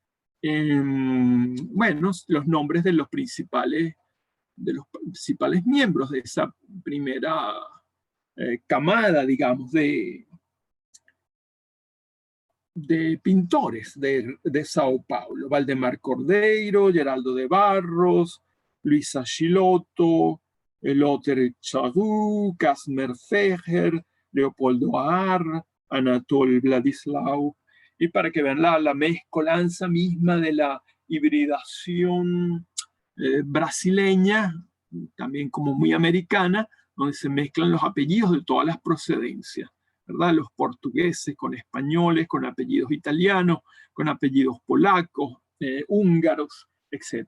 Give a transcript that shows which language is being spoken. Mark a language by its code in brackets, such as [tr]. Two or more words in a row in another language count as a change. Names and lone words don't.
[es] bueno, los nombres de los principales miembros de esa primera camada, digamos, de pintores de Sao Paulo: Valdemar Cordeiro, Geraldo de Barros, Luisa Scilotto, Lothar Chadú, Casimir Feger, Leopoldo Aar, Anatol Vladislau. Y para que vean la mezcolanza misma de la hibridación brasileña, también como muy americana, donde se mezclan los apellidos de todas las procedencias, ¿verdad? Los portugueses con españoles, con apellidos italianos, con apellidos polacos, húngaros, etc.